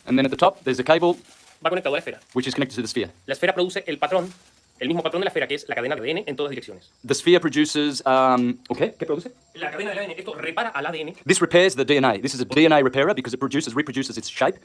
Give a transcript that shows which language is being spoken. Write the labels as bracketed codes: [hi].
[en] And then at the top, there's a cable [es] va conectado a la esfera. [en] which is connected to the sphere. [es] La esfera produce el patrón, el mismo patrón de la esfera, que es la cadena de ADN en todas direcciones. [en] The sphere produces, okay, [es] ¿qué produce? La cadena del ADN, esto repara al ADN [en] This repairs the DNA. This is a DNA repairer because it reproduces its shape.